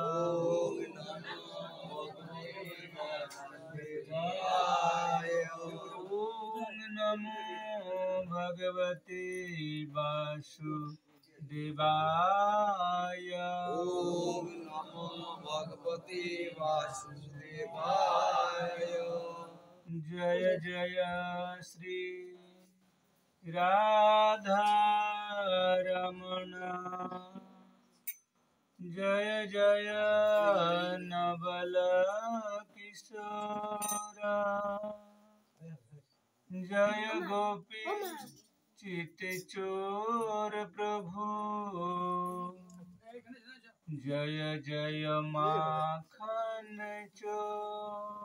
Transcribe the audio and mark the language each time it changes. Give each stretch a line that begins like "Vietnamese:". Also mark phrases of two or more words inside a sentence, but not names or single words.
Sanskrit: ओम नमो भगवते वासुदेवाय। ओम नमो भगवते वासुदेवाय।
Hindi: जय जय श्री राधा रमण जय जय नवल किशोर जय गोपी चित चोर प्रभु जय जय माखन चोर।